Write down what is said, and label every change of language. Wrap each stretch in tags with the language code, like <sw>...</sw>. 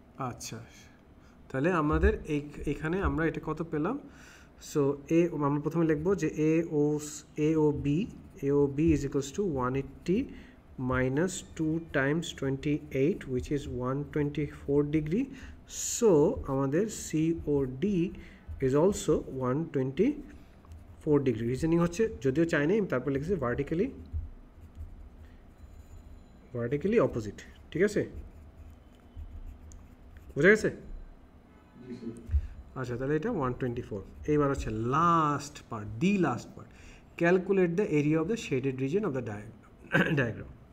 <bn>আচ্ছা, তাহলে আমাদের এখানে আমরা এটা কত পেলাম? সো আমরা প্রথমে লিখবো যে AOB is equals to</bn> <en>180 minus 2 times 28 which is 124 degree. So আমাদের COD is also 124 degree.</en> <bn>Reasoning হচ্ছে, যদিও চাই নাই, তারপর লিখেছি ভার্টিক্যালি অপোজিট, ঠিক আছে, বোঝা গেছে? আচ্ছা, তাহলে এটা 124। এইবার হচ্ছে last part,</bn> <en>Calculate the area of the shaded region of the diagram.</en>